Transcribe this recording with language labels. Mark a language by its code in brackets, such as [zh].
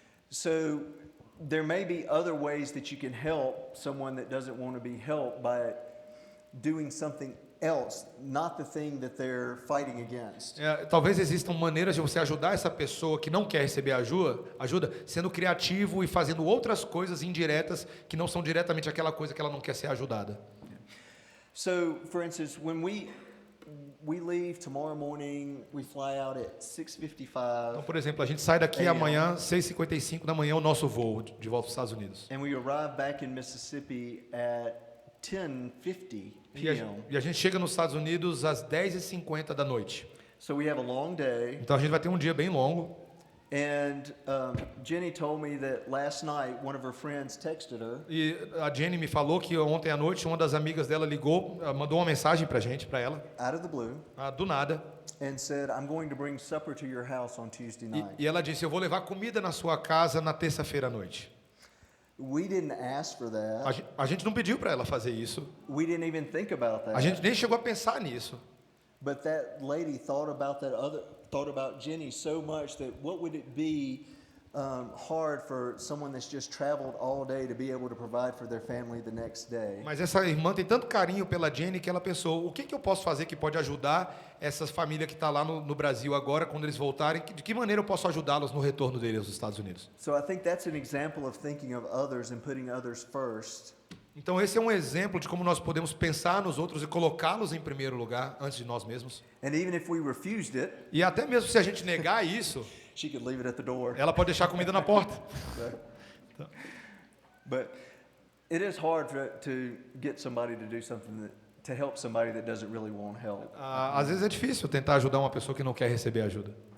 [en] So there may be other ways that you can help someone that doesn't want to be helped by doing something else, not the thing that they're fighting against. [pt] Talvez existam maneiras de você ajudar essa pessoa que não quer receber ajuda, sendo criativo e fazendo outras coisas indiretas que não são diretamente aquela coisa que ela não quer ser ajudada. [en] So, for instance, when we leave tomorrow morning, we fly out at 6:55. [pt] Então, por exemplo, a gente sai daqui amanhã, 6h55 da manhã, o nosso voo de volta para os Estados Unidos. [en] And we arrive back in Mississippi at 10:50 [pt] E a [en] p.m. [pt] gente chega nos Estados Unidos às 10h50 da noite. [en] So we have a long day. [pt] Então a gente vai ter um dia bem longo. [en] And Jenny told me that last night one of her friends texted her. [pt] E a Jenny me falou que ontem à noite uma das amigas dela ligou, mandou uma mensagem pra gente, pra ela, [en] Out of the blue, [pt] do nada. [en] and said, "I'm going to bring supper to your house on Tuesday night." [pt] E ela disse: eu vou levar comida na sua casa na terça-feira à noite. [en] We didn't ask for that. [pt] A gente não pediu pra ela fazer isso. [en] We didn't even think about that. [pt] A gente nem chegou a pensar nisso. [en] But that lady thought about Jenny so much that what would it be hard for someone that's just traveled all day to be able to provide for their family the next day. [pt] Mas essa irmã tem tanto carinho pela Jenny que ela pensou: o que eu posso fazer que pode ajudar essa família que está lá no Brasil agora, quando eles voltarem? De que maneira eu posso ajudá-los no retorno deles aos Estados Unidos? [en] So I think that's an example of thinking of others and putting others first. [pt] Então esse é um exemplo de como nós podemos pensar nos outros e colocá-los em primeiro lugar antes de nós mesmos. [en] And even if we refused it, [pt] E até mesmo se a gente negar isso, [en] she could leave it at the door. [pt] ela pode deixar a comida na porta. [en] But it is hard to get somebody to do something to help somebody that doesn't really want help. [pt] Às vezes é difícil tentar ajudar uma pessoa que não quer receber ajuda.